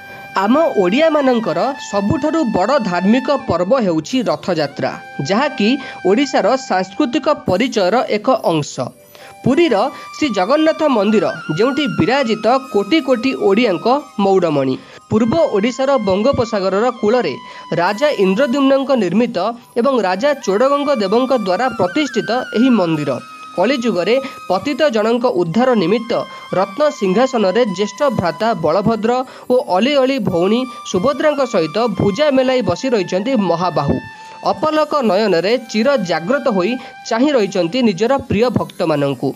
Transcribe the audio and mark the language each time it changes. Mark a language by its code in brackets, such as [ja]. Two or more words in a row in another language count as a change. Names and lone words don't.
[or] ଆମ ଓଡ଼ିଆ ମାନଙ୍କର ସବୁଠାରୁ ବଡ଼ ଧାର୍ମିକ ପର୍ବ ହେଉଛି ରଥଯାତ୍ରା, ଯାହାକି ଓଡ଼ିଶାର ସାଂସ୍କୃତିକ ପରିଚୟର ଏକ ଅଂଶ। ପୁରୀର ଶ୍ରୀ ଜଗନ୍ନାଥ ମନ୍ଦିର ଯେଉଁଠି ବିରାଜିତ କୋଟି କୋଟି ଓଡ଼ିଆଙ୍କ ମଉଡ଼ମଣି। ପୂର୍ବ ଓଡ଼ିଶାର ବଙ୍ଗୋପସାଗର କୂଳରେ ରାଜା ଇନ୍ଦ୍ରଦ୍ୟୁମ୍ନଙ୍କ ନିର୍ମିତ ଏବଂ ରାଜା ଚୋଡ଼ଗଙ୍ଗ ଦେବଙ୍କ ଦ୍ୱାରା ପ୍ରତିଷ୍ଠିତ ଏହି ମନ୍ଦିର କଳିଯୁଗରେ ପତିତ ଜନଙ୍କ ଉଦ୍ଧାର ନିମିତ୍ତ ରତ୍ନ ସିଂହାସନ ରେ ଜ୍ୟେଷ୍ଠ ଭ୍ରାତା ବଳଭଦ୍ର ଓ ଅଲି ଅଲି ଭଉଣୀ ସୁଭଦ୍ରା ସହିତ ଭୁଜା ମେଲାଇ ବସି ରହି ମହାବାହୁ। ଅପଲକ ନୟନ ରେ ଚିର ଜାଗ୍ରତ ହୋଇ ଚାହିଁ ରହି ନିଜର ପ୍ରିୟ ଭକ୍ତ ମାନଙ୍କୁ।